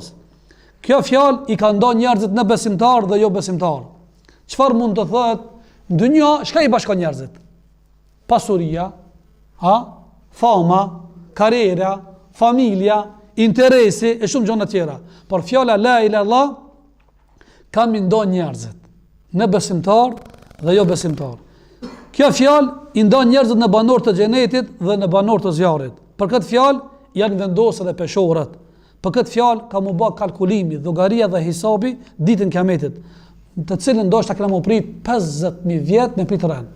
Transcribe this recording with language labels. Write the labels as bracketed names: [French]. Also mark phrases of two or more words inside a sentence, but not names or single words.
[Albanian] Kjo fjalë i ka ndonë njerëzit në besimtar dhe jo besimtar. Çfarë mund të thotë? Në dynjë, çka i bashkon njerëzit? Pasuria, fama, karriera, familja, interesi e shumë gjëra tjera. Por fjala [Arabic] لا إله إلا الله [Albanian] ka më ndonë njerëzit në besimtar dhe jo besimtar. Kjo fjalë i ndon njerëzit në banor të xhenetit dhe në banor të zjarrit. Për këtë fjalë janë vendosur edhe peshorët. Për këtë fjalë ka më bë kalkulimi, llogaria dhe hisabi ditën kiametit, të cilën ndoshta kemë më prit 50.000 vjet me prit rën.